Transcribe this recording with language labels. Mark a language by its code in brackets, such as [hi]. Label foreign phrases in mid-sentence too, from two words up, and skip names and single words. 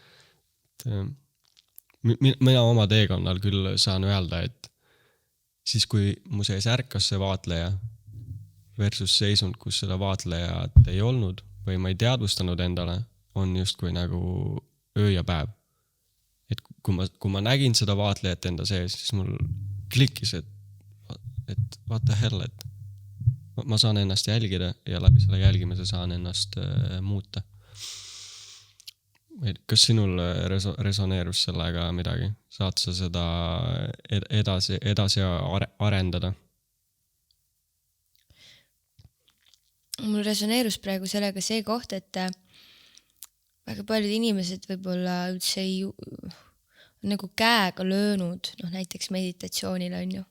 [et] Mina oma teekonnal küll saan öelda, et siis kui mu sees ärkas see vaatleja versus seisund, kus seda vaatlejat ei olnud või ma ei teadvustanud endale, on justkui nagu öö ja päev. Et kui ma nägin seda vaatlejat enda sees, siis mul klikkis, et [en] what the hell, [et] et ma saan ennast jälgida ja läbi selle jälgimise saan ennast muuta. Kas sinul resoneerus sellega midagi? Saad sa seda edasi arendada? Mul resoneerus praegu sellega see koht, et väga paljud inimesed võib-olla üldse ei nagu käega löönud, näiteks meditatsioonil on ju.